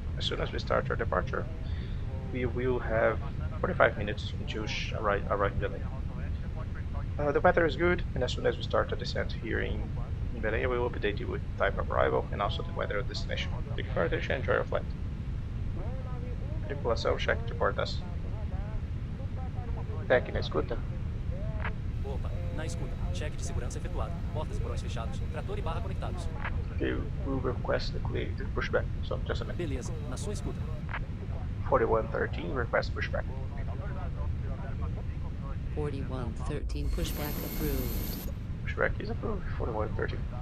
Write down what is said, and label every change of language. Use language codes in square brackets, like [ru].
[en] As soon as we start our departure, we will have 45 minutes to arrive in Belém. The weather is good, and as soon as we start a descent here in Belém, we will update you with time of arrival and also the weather of destination. Thank you for your attention and enjoy your flight. [pt] Tripulação, cheque de portas. Tec na escuta. Opa, na escuta. Cheque de segurança efetuado. Portas e porões fechados. Trator e barra conectados. [en] Okay, we'll request the pushback. So, just a minute. [pt] Beleza, na sua escuta. [en] 4113, request pushback. 4113 pushback approved. Pushback is approved. 4113.